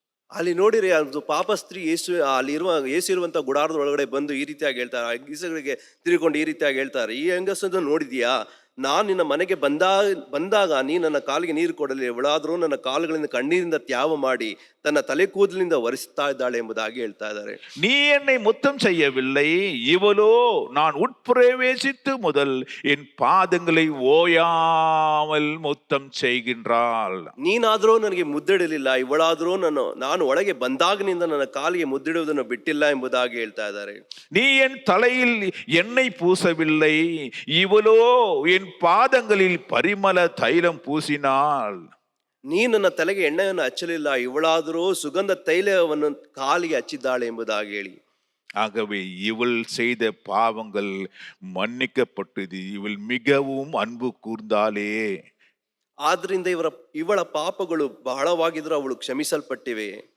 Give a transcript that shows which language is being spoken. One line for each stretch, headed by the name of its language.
Kannada: ಅಲ್ಲಿ ನೋಡಿರಿ, ಅದು ಪಾಪ ಸ್ತ್ರೀ ಯೇಸು ಇರುವಂತ ಗುಡಾರದ ಒಳಗಡೆ ಬಂದು ಈ ರೀತಿಯಾಗಿ ಹೇಳ್ತಾರೆ, ಹೆಂಗಸಗಳಿಗೆ ತಿರುಗಿಕೊಂಡು ಈ ರೀತಿಯಾಗಿ ಹೇಳ್ತಾರೆ, ಈ ಹೆಂಗಸನ್ನು ನೋಡಿದ್ಯಾ, ನಾನು ನಿನ್ನ ಮನೆಗೆ ಬಂದಾಗ ನೀ ನನ್ನ ಕಾಲಿಗೆ ನೀರು ಕೊಡಲಿ, ಇವಳಾದ್ರೂ ನನ್ನ ಕಾಲುಗಳಿಂದ ಕಣ್ಣೀರಿಂದ ತ್ಯಾವ ಮಾಡಿ ತನ್ನ ತಲೆ ಕೂದಲಿನಿಂದ ಒರೆಸ್ತಾ ಇದ್ದಾಳೆ ಎಂಬುದಾಗಿ ಹೇಳ್ತಾ ಇದ್ದಾರೆ.
Tamil: நீ என்னை முத்தம் செய்யவில்லை, இவளோ நான் உட்பிரவேசித்து முதல் என் பாதங்களை ஓயாமல் முத்தம் செய்கின்றாள்.
Kannada: ನೀನಾದ್ರೂ ನನಗೆ ಮುದ್ದಿಡಲಿಲ್ಲ, ಇವಳಾದ್ರೂ ನಾನು ಒಳಗೆ ಬಂದಾಗಿನಿಂದ ನನ್ನ ಕಾಲಿಗೆ ಮುದ್ದಿಡುವುದನ್ನು ಬಿಟ್ಟಿಲ್ಲ ಎಂಬುದಾಗಿ ಹೇಳ್ತಾ ಇದ್ದಾರೆ.
Tamil: நீ என் தலையில் எண்ணெய் பூசவில்லை, இவளோ என் பாதங்களில் பரிமள தைலம் பூசினாள்.
Kannada: ನೀ ನನ್ನ ತಲೆಗೆ ಎಣ್ಣೆಯನ್ನು ಹಚ್ಚಲಿಲ್ಲ, ಇವಳಾದರೂ ಸುಗಂಧ ತೈಲವನ್ನು ಕಾಲಿಗೆ ಹಚ್ಚಿದ್ದಾಳೆ ಎಂಬುದಾಗಿ ಹೇಳಿ.
Tamil: ஆகவே இவள் செய்த பாவங்கள் மன்னிக்கப்பட்டது, இவள் மிகவும் அன்பு கூர்ந்தாளே.
Kannada: ಆದ್ರಿಂದ ಇವಳ ಪಾಪಗಳು ಬಹಳವಾಗಿದ್ರು, ಅವಳು ಕ್ಷಮಿಸಲ್ಪಟ್ಟಿವೆ.